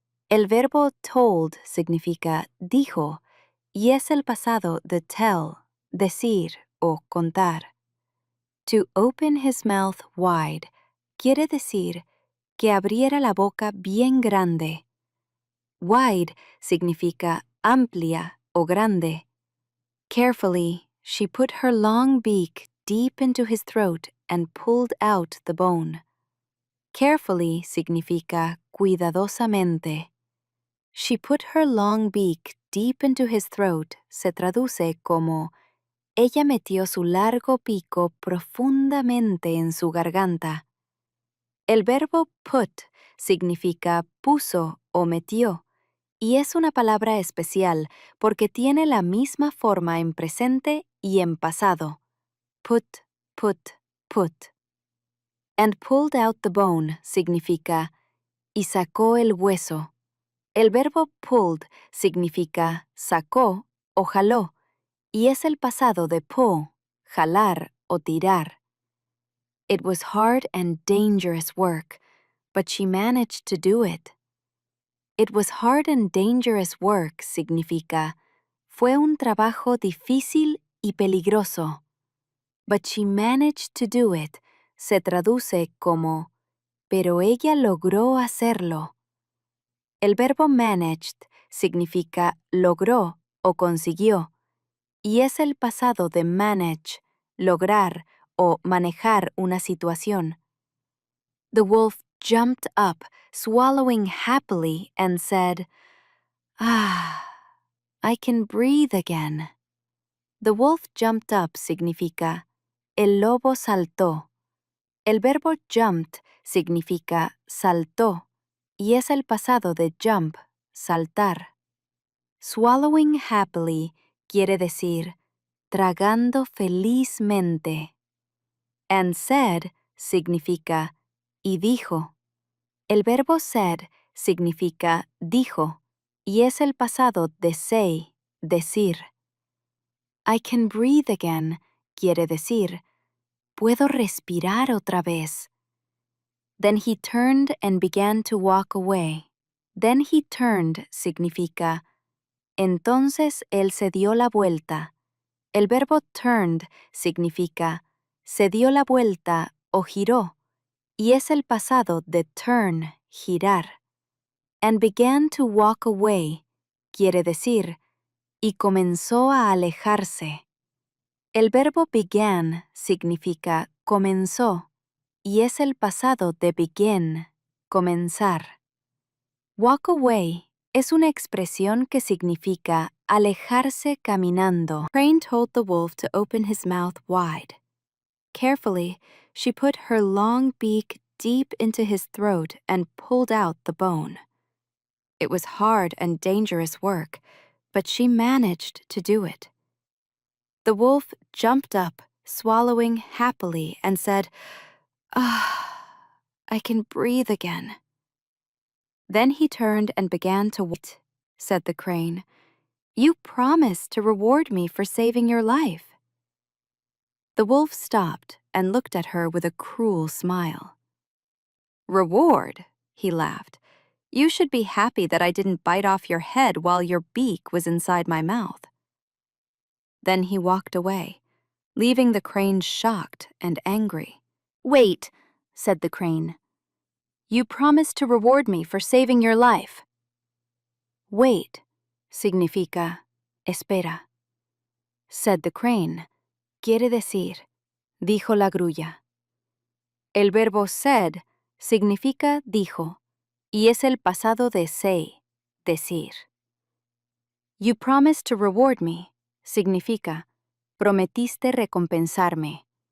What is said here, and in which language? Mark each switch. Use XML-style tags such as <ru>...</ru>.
<es>El verbo told significa dijo y es el pasado de tell, decir o contar.</es> <en>To open his mouth wide</en> <es>quiere decir que abriera la boca bien grande. Wide significa amplia o grande.</es> <en>Carefully, she put her long beak deep into his throat and pulled out the bone.</en> <es>Carefully significa cuidadosamente.</es> <en>She put her long beak deep into his throat</en> <es>se traduce como ella metió su largo pico profundamente en su garganta. El verbo put significa puso o metió, y es una palabra especial porque tiene la misma forma en presente y en pasado.</es> <en>Put, put, put. And pulled out the bone</en> <es>significa y sacó el hueso. El verbo pulled significa sacó o jaló, y es el pasado de pull, jalar o tirar.</es> <en>It was hard and dangerous work, but she managed to do it. It was hard and dangerous work</en> <es>significa fue un trabajo difícil y peligroso.</es> <en>But she managed to do it</en> <es>se traduce como pero ella logró hacerlo. El verbo managed significa logró o consiguió, y es el pasado de manage, lograr o manejar una situación.</es> <en>The wolf jumped up, swallowing happily, and said, "Ah, I can breathe again." The wolf jumped up</en> <es>significa el lobo saltó. El verbo jumped significa saltó, y es el pasado de jump, saltar.</es> <en>Swallowing happily</en> <es>quiere decir tragando felizmente.</es> <en>And said</en> <es>significa y dijo. El verbo said significa dijo, y es el pasado de say, decir.</es> <en>I can breathe again</en> <es>quiere decir puedo respirar otra vez.</es> <en>Then he turned and began to walk away. Then he turned</en> <es>significa entonces él se dio la vuelta. El verbo turned significa se dio la vuelta o giró, y es el pasado de turn, girar.</es> <en>And began to walk away</en> <es>quiere decir y comenzó a alejarse. El verbo began significa comenzó, y es el pasado de begin, comenzar.</es> <en>Walk away</en> <es>es una expresión que significa alejarse caminando.</es> <en>Crane told the wolf to open his mouth wide. Carefully, she put her long beak deep into his throat and pulled out the bone. It was hard and dangerous work, but she managed to do it. The wolf jumped up, swallowing happily, and said, "Ah, I can breathe again." Then he turned and began to wait, said the crane. "You promised to reward me for saving your life." The wolf stopped and looked at her with a cruel smile. "Reward?" he laughed. "You should be happy that I didn't bite off your head while your beak was inside my mouth." Then he walked away, leaving the crane shocked and angry. "Wait," said the crane. "You promised to reward me for saving your life."</en> <es>Wait significa espera.</es> <en>Said the crane</en> <es>quiere decir, dijo la grulla. El verbo said significa dijo, y es el pasado de say, decir.</es> <en>You promised to reward me</en> <es>significa prometiste recompensarme.</es>